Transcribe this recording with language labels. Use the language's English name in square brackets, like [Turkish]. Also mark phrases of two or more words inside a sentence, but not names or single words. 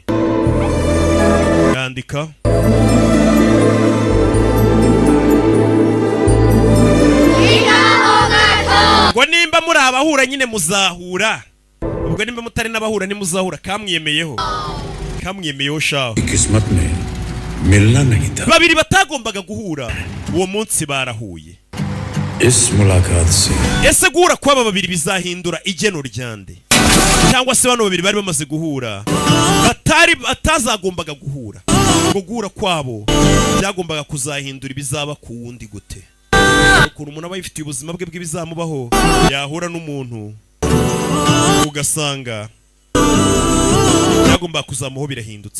[Kinyarwanda] Yandika ngo nimba muri abahura nyine muzahura, ubwo nimba mutari n'abahura nimuzahura. Kamwiyemeyeho shaho. [Hindi] किस्मत में मिलना नहीं था. [Kinyarwanda] Babiri batagombaga guhura uwo munsi barahuye. [Hindi] इस मुलाकात से [Kinyarwanda] ese guhura kw'aba babiri bizahindura igeno ryande? Cyangwa se bano babiri bari bamaze guhura batazagombaga guhura, ngo guhura kwabo byagombaga kuzahindura ibizaba ku wundi gute? Ukuntu umuntu aba yifitiye ubuzima bwe bw'ibizamubaho yahura n'umuntu ugasanga byagomba kuzamuho birahindutse.